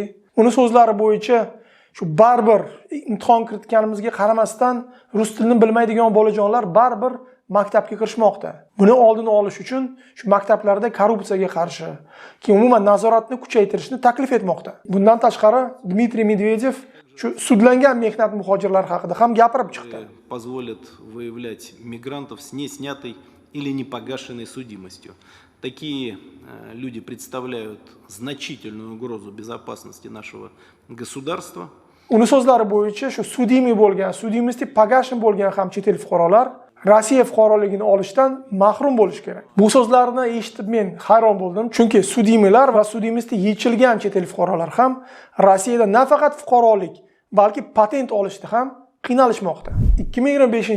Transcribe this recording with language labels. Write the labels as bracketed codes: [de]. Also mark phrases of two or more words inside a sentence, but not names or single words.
[uz] Uni so'zlari bo'yicha shu baribir imtihon kiritganimizga qaramasdan rus tilini bilmaydigan bolajonlar baribir maktabga kirishmoqda. Buni oldini olish uchun shu maktablarda korrupsiyaga qarshi, ki umuman nazoratni kuchaytirishni taklif etmoqda. Bundan tashqari Dmitriy Medvedev shu sudlangan mehnat muhojirlar haqida ham gapirib chiqdi. [ru] Позволят выявлять мигрантов с неснятой или непогашенной судимостью. Такие люди представляют значительную угрозу безопасности нашего государства. [uz] Uni so'zlari bo'yicha shu sudimiy bo'lgan, [ru] судимости погашен [uz] bo'lgan ham chet el fuqarolar Rossiya fuqaroligini olishdan mahrum bo'lish kerak. Bu so'zlarni eshitib men hayron bo'ldim, chunki sudimilar va sudimisti yechilgan chet el fuqarolar ham Rossiyada nafaqat fuqarolik, balki patent olishda ham qiynalishmoqda.